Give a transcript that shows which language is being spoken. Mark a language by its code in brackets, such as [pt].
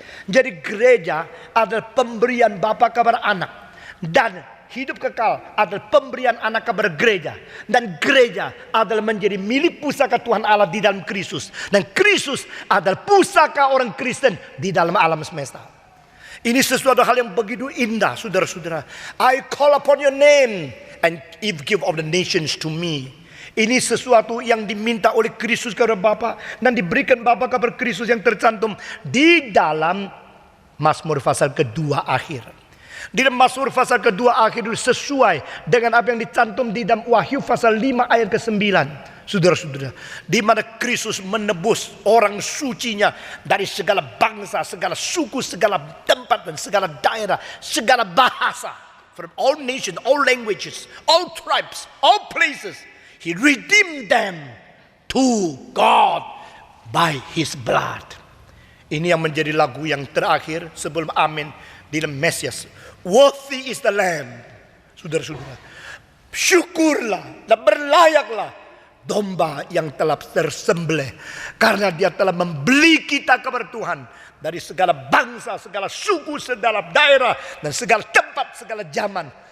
[id] Jadi gereja adalah pemberian Bapa kepada anak, dan hidup kekal adalah pemberian anak kepada gereja, dan gereja adalah menjadi milik pusaka Tuhan Allah di dalam Kristus, dan Kristus adalah pusaka orang Kristen di dalam alam semesta. Ini sesuatu hal yang begitu indah, saudara-saudara. [en] I call upon your name and give of the nations to me. [id] Ini sesuatu yang diminta oleh Kristus kepada Bapa dan diberikan Bapa kepada Kristus yang tercantum di dalam Mazmur pasal kedua akhir. Di dalam Mazmur pasal kedua akhir itu sesuai dengan apa yang dicantum di dalam Wahyu pasal 5 ayat ke-9. Saudara-saudara, di mana Kristus menebus orang sucinya dari segala bangsa, segala suku, segala tempat dan segala daerah, segala bahasa, [en] from all nations, all languages, all tribes, all places. He redeemed them to God by His blood. [id] Ini yang menjadi lagu yang terakhir sebelum amin di dalam Mesias. [en] Worthy is the Lamb. [id] Saudara-saudara, syukurlah dan berlayaklah domba yang telah tersembelih, karena dia telah membeli kita kepada Tuhan dari segala bangsa, segala suku, segala daerah, dan segala tempat, segala zaman.